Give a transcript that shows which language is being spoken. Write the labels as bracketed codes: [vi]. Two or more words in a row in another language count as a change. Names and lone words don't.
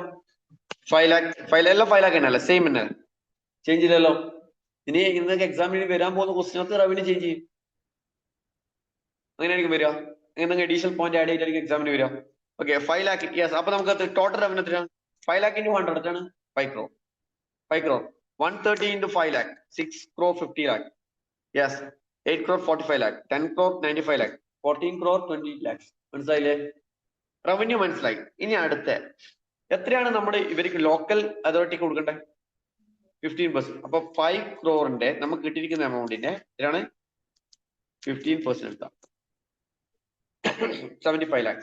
[ml] 5 lakh. 5 lakh തന്നെയല്ലേ? സെയിം തന്നെ, ചേഞ്ച് ഇല്ലല്ലോ. ഇനി ഇന്നൊക്കെ എക്സാമിന് വരാൻ പോകുന്ന ക്വസ്റ്റിനകത്ത് [en] revenue change [ml] ചെയ്യും. അങ്ങനെയായിരിക്കും വരിക. എന്തെങ്കിലും [en] additional point add [ml] ചെയ്തിട്ടായിരിക്കും എക്സാമിന് വരിക. ഓക്കെ, 5 lakh. യെസ്. അപ്പൊ നമുക്ക് [en] total revenue [ml] എത്രയാണ്? 5 lakh into 100 എത്രയാണ്? 5 crore. 5 crore. [en] 130 into 5 lakh, 6 crore 50 lakh. Yes. 8 crore 45 lakh. 10 crore 95 lakh. 14 crore 20 lakhs. [ml] മനസ്സിലായില്ലേ? റവന്യൂ മനസ്സിലായി. ഇനി അടുത്ത എത്രയാണ് നമ്മുടെ ഇവർക്ക് [en] local authority [ml] കൊടുക്കേണ്ടത്? 15%. അപ്പൊ 5 crore നമുക്ക് കിട്ടിയിരിക്കുന്ന എമൗണ്ടിന്റെ എത്രയാണ്? 15% എടുത്താം. 75 lakhs.